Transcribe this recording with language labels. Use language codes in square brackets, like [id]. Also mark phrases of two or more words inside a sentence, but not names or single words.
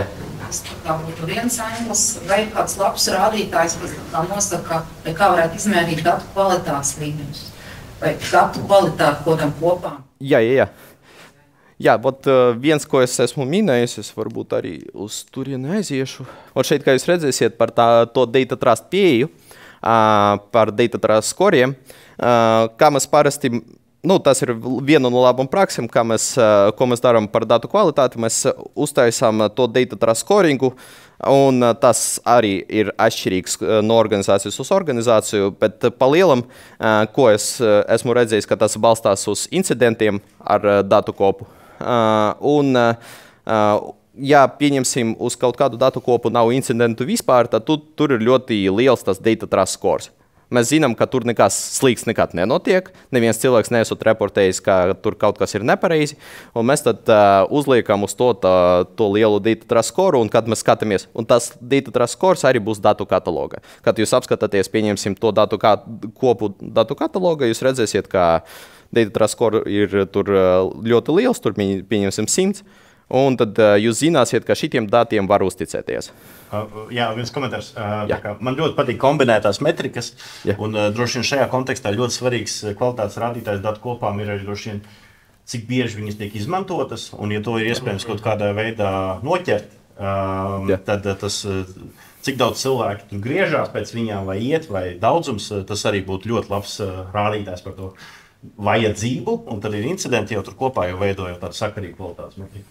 [lv] Tas kā būtu viens anglis, vai kāds labs rādītājs, kas tā nosaka, vai kā varētu izmērīt datu kvalitātes līmeņus, vai datu kvalitāti kodam kopā. Jā. Jā, viens, ko es esmu minējis, es varbūt arī uz turieni aiziešu. Šeit, kā jūs redzēsiet par to [en] data trust [lv] pieeju, par [en] data trust [lv] skoriem, kā mēs parasti, tas ir viena no labām praksēm, ko mēs darām par datu kvalitāti. Mēs uztaisām to [en] data trust [lv] scoringu, un tas arī ir atšķirīgs no organizācijas uz organizāciju, bet pa lielam, ko es esmu redzējis, ka tas balstās uz incidentiem ar datu kopu. Ja pieņemsim uz kaut kādu datu kopu nav incidentu vispār, tad tur ir ļoti liels tas [en] data trust scores. [lv] Mēs zinām, ka tur nekas slikts nekad nenotiek, neviens cilvēks neesot reportējis, ka tur kaut kas ir nepareizi, un mēs tad uzliekam uz to lielu [en] data trust score, [lv] un kad mēs skatāmies, un tas [en] data trust scores [lv] arī būs datu kataloga. Kad jūs apskatāties, pieņemsim to kopu datu kataloga, jūs redzēsiet, ka [en] data trust score [lv] ir tur ļoti liels, tur pieņemsim 100, un tad jūs zināsiet, ka šitiem datiem var uzticēties. Jā, viens komentārs. Man ļoti patīk kombinētās metrikas, un droši vien šajā kontekstā ļoti svarīgs kvalitātes rādītājs datu kopām ir arī droši vien, cik bieži viņas tiek izmantotas, un ja to ir iespējams kaut kādā veidā noķert, tad tas, cik daudz cilvēki tur griežās pēc viņām vai iet, vai daudzums, tas arī būtu ļoti labs rādītājs par to vajadzību, un tad ir incidenti jau tur kopā jau veidojot tādu sakarīgu kvalitātes metriku.